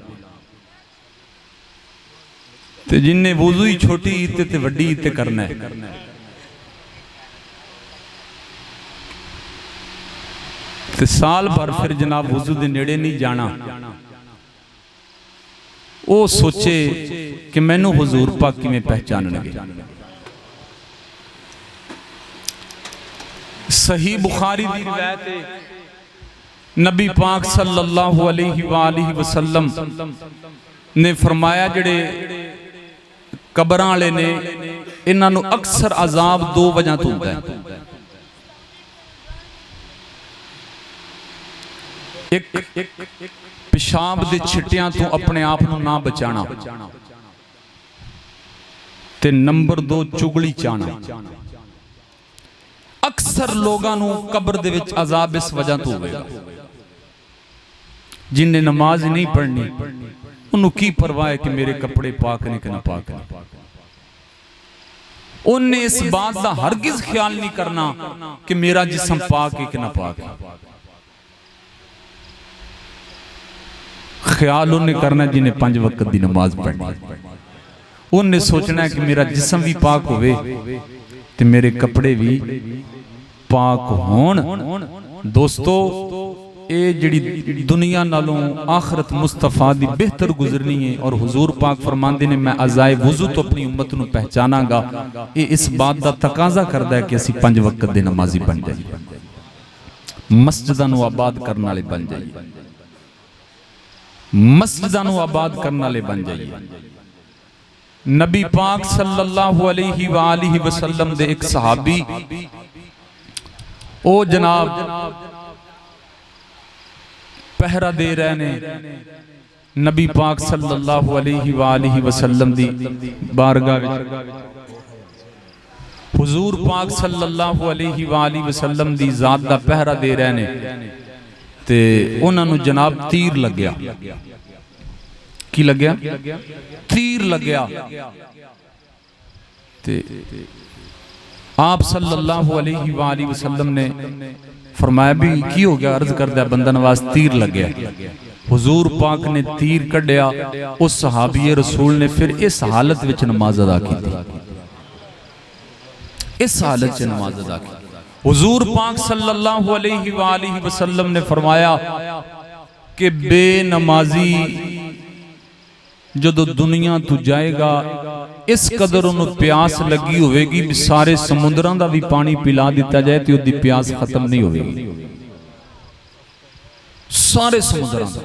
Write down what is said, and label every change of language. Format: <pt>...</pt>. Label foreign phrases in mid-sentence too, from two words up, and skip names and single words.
<pa>تے جنہے وضو ہی چھوٹی عید تے وڈی عید کرنا ہے، تے سال بھر فیر جناب وضو دے نیڑے نہیں جانا، او سوچے کہ مینوں حضور پاک کویں پچھانݨگے. صحیح بخاری دی روایت ہے نبی پاک</pa> <ar>صلی‌اللہ علیہ وسلم</ar> <pa>نے فرمایا جیہڑے قبراں والے نے اینہاں نوں اکثر عذاب دو وجہ توں ہوندا ہے. اک پیشاب دے چھٹیاں توں اپنے آپ نوں نہ بچانا، تے نمبر دو چغلی چاہنا. اکثر لوکاں نوں قبر دے وچ عذاب اس وجہ توں ہووے گا، جنہاں نماز نہیں پڑھنی اونہاں نے کی پرواہ ہے کہ میرے کپڑے پاک نے کہ نا پاک نے، اونہاں اس بات کا ہرگز خیال نہیں کرنا کہ میرا جسم پاک ہے کہ نا پاک ہے. خیال اونہاں کرنا جنہاں 5 وقت کی نماز پڑھنی، اونہاں سوچنا ہے کہ میرا جسم بھی پاک ہووے تے میرے کپڑے بھی پاک ہوݨ. دوستو یہ جیہڑی دنیا نالوں آخرت مصطفیٰ دی بہتر گزرنی ہے، اور حضور پاک فرماندے نے میں اعضائے وضو توں اپنی امت نوں پچھاناں گا. یہ اس بات کا تقاضا کردا ہے کہ اسیں 5 وقت دے نمازی بن جائیے، مسجداں نوں آباد کرن والے بن جائیے، مسجداں نوں آباد کرن والے بن جائیے. نبی پاک</pa> <ar>صلی‌اللہ علیہ وسلم</ar> <pa>دے اک صحابی او جناب پہرہ دے رہے نے نبی پاک</pa> <ar>صلی‌اللہ علیہ وسلم</ar> <pa>دی بارگاہ وچ. حضور پاک</pa> <ar>صلی‌اللہ علیہ وسلم</ar> <pa>دی ذات دا پہرہ دے رہے نے، تے اونہاں نوں جناب تیر لگیا. کی لگیا؟ تیر لگیا. تے آپ</pa> <ar>صلی‌اللہ علیہ وسلم</ar> <pa>نے فرمایا بھی کی ہو گیا? عرض کردا بندہ نواز تیر لگیا۔ حضور پاک نے تیر کڈھیا، اس صحابی رسول نے فیر اس حالت وچ نماز ادا کی، اس حالت چ نماز ادا کی. حضور پاک</pa> <ar>صلی‌اللہ علیہ وسلم</ar> <pa>نے فرمایا کہ بے نمازی جدوں دنیا توں جائے گا اس قدر اونہاں نوں پیاس لگی ہوگی بھی سارے سمندراں دا بھی پانی پلا دتا جائے تو اس کی پیاس ختم نہیں ہوگی، سارے سمندراں دا.</pa>